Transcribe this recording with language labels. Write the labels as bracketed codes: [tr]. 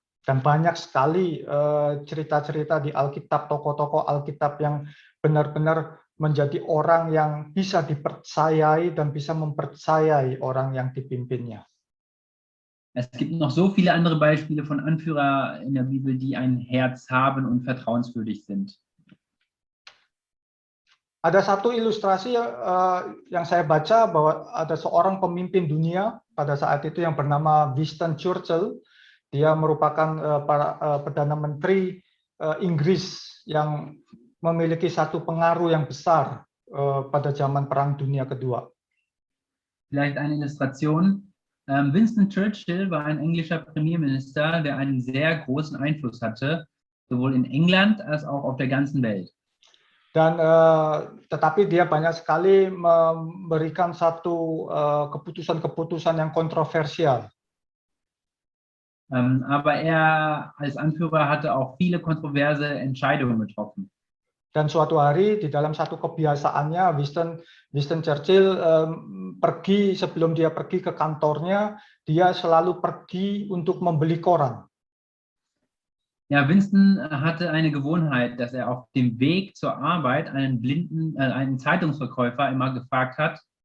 [id] Dan banyak sekali cerita-cerita di Alkitab, tokoh-tokoh Alkitab yang benar-benar menjadi orang yang bisa dipercayai dan bisa mempercayai orang yang dipimpinnya. [de] Es gibt noch so viele andere Beispiele von Anführer in der Bibel, die ein Herz haben und vertrauenswürdig sind. [id] Ada satu ilustrasi yang saya baca bahwa ada seorang pemimpin dunia pada saat itu yang bernama Winston Churchill. Dia merupakan Perdana Menteri Inggris yang memiliki satu pengaruh yang besar pada zaman Perang Dunia Kedua. [de] Vielleicht eine Illustration. Winston Churchill war ein englischer Premierminister, der einen sehr großen Einfluss hatte, sowohl in England als auch auf der ganzen Welt. [id] Dan tetapi dia banyak sekali memberikan satu keputusan-keputusan yang kontroversial. [de] Aber er als Anführer hatte auch viele kontroverse Entscheidungen getroffen. [id] Dan suatu hari di dalam satu kebiasaannya Winston Churchill sebelum dia pergi ke kantornya, dia selalu pergi untuk membeli koran. [de] Ja, Winston hatte eine Gewohnheit, dass er auf dem Weg zur Arbeit einen Zeitungsverkäufer immer gefragt hat.